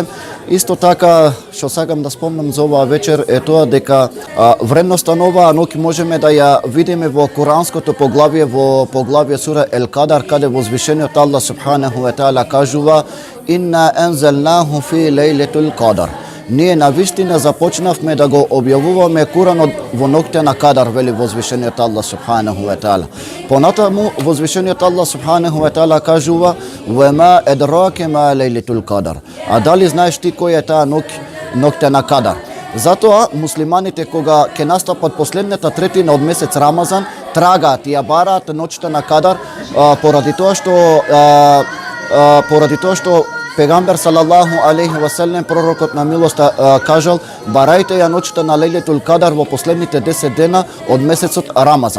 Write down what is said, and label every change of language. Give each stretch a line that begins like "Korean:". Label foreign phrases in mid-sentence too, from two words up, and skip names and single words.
Macedonian: Исто така, што сакам да спомнам за оваа вечер е тоа дека вредноста на оваа ноќ можеме да ја видиме во Куранското поглавје, во поглавје сура Ел Кадар, каде возвишениот
Arabic: الله سبحانه وتعالى
Macedonian: кажува:
Arabic: "إنا أنزلناه في ليلة القدر."
Macedonian: Ние навистина започнавме да го објавуваме Куранот во ноќта на Кадар, вели возвишениот
Arabic: الله سبحانه وتعالى.
Macedonian: Понатаму возвишениот
Arabic: الله سبحانه وتعالى
Macedonian: кажува:
Arabic: "وما أدراك ما ليلة القدر."
Macedonian: А дали знаеш ти кој е таа ноќта на Кадар? Затоа муслиманите кога ќе настапат последната третина од месец Рамазан, трагаат и ја бараат ноќта на Кадар, поради тоа што пегамбер
Arabic: صلى الله عليه وسلم,
Macedonian: пророкот на милоста, кажал: барајте ја ноќта на Лейлетул Кадар во последните 10 дена од месецот Рамазан.